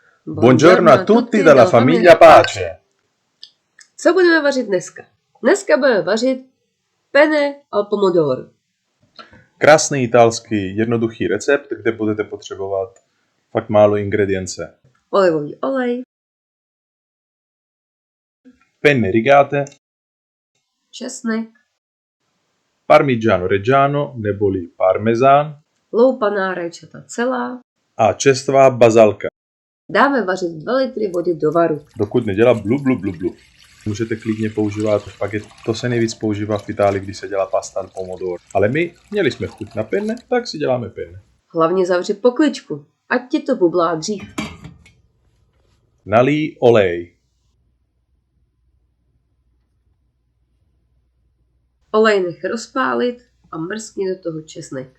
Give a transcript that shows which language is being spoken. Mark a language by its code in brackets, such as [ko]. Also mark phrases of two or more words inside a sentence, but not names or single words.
[it] Buongiorno a tutti dalla famiglia Pace. [cs] Co budeme vařit dneska? Dneska budeme vařit [it] penne al pomodoro. [cs] Krásný italský jednoduchý recept, kde budete potřebovat fakt málo ingredience. Olivový olej, Penne rigate, česnek, parmigiano reggiano neboli parmezán loupaná rajčata celá. a čerstvá bazalka. Dáme vařit 2 litry vody do varu. Dokud nedělá blu blu blu blu. Můžete klidně používat špagety. To se nejvíc používá v Itálii, když se dělá [it] pasta al pomodoro. [cs] Ale my měli jsme chuť na penne, tak si děláme penne. Hlavně zavři pokličku, ať ti to bublá dřív. Nalij olej. Olej nech rozpálit a mrskni do toho česnek.